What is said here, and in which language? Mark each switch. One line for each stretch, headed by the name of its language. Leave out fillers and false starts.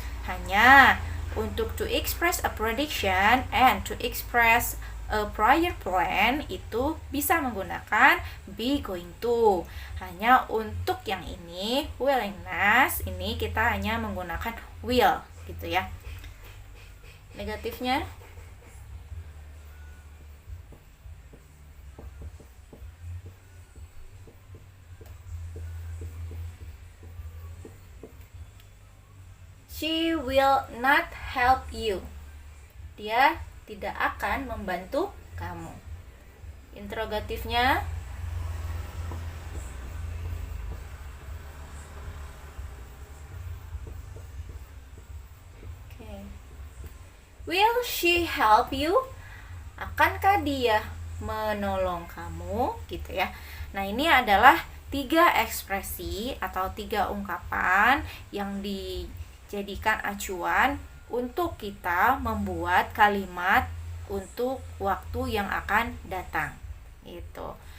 Indonesian: Hanya untuk
English: to express a prediction and to express a prior plan
Indonesian: itu bisa menggunakan be going to. Hanya untuk yang ini willingness ini kita hanya menggunakan will gitu ya. Negatifnya,
English: she will not help you.
Indonesian: Dia tidak akan membantu kamu. Interrogatifnya,
English: will she help you?
Indonesian: Akankah dia menolong kamu? Gitu ya. Nah, ini adalah 3 ekspresi atau 3 ungkapan yang dijadikan acuan untuk kita membuat kalimat untuk waktu yang akan datang. Gitu.